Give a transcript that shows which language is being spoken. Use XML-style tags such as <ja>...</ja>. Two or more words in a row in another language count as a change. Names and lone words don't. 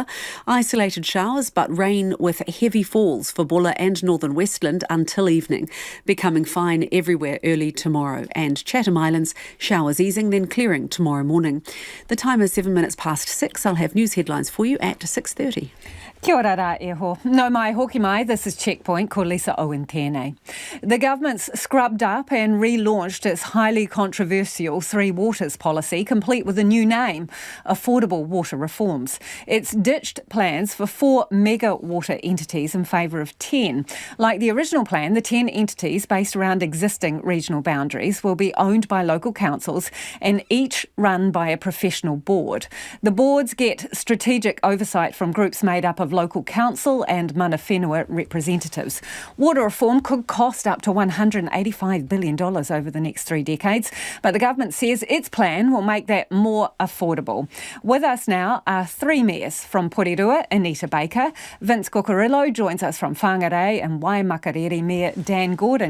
<en>Isolated showers but rain with heavy falls for Bulla and Northern Westland until evening, becoming fine everywhere early tomorrow, and Chatham Islands showers easing then clearing tomorrow morning. The time is 7 minutes past 6. I'll have news headlines for you at 6:30.</en> <mi>Kia ora rā e ho. No mai hoki mai,</mi> <en>this is Checkpoint,</en> <mi>ko Lisa Owen tēnei.</mi> <en>The government's scrubbed up and relaunched its highly controversial Three Waters policy, complete with a new name, Affordable Water Reforms. It's ditched plans for 4 mega water entities in favour of 10. Like the original plan, the 10 entities based around existing regional boundaries will be owned by local councils and each run by a professional board. The boards get strategic oversight from groups made up of local council and</en> <mi>mana whenua</mi> <en>representatives. Water reform could cost up to $185 billion over the next 3 decades, but the government says its plan will make that more affordable. With us now are 3 mayors from Porirua, Anita Baker. Vince Kokorillo joins us from Whangarei, and Waimakariri Mayor Dan Gordon.</en>